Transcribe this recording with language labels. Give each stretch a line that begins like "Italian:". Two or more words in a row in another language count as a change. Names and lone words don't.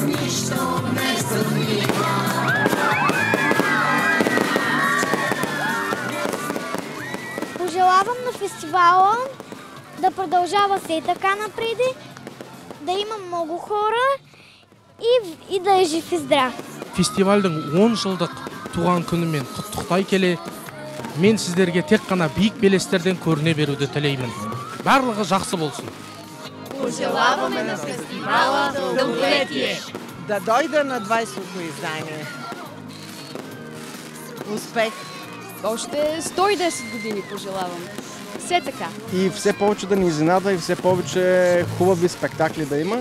Bulgarian: нищо не сравнима. Пожелавам на фестивала да продължава се така напреди, да има много хора и да е жив и здрав.
Kazakh: Фестивалдың 10 жылдық туған күнімен құттықтай келе, мен сіздерге тек қана биік белестерден көріне беруді тілеймін. Барлығы жақсы болсын.
Bulgarian: Пожелаваме на фестивала дълголетие. Да дойда на 20-то издание. Успех! Още 110 години пожелавам. Все така. И все повече да ни изненада и все повече хубави спектакли да има.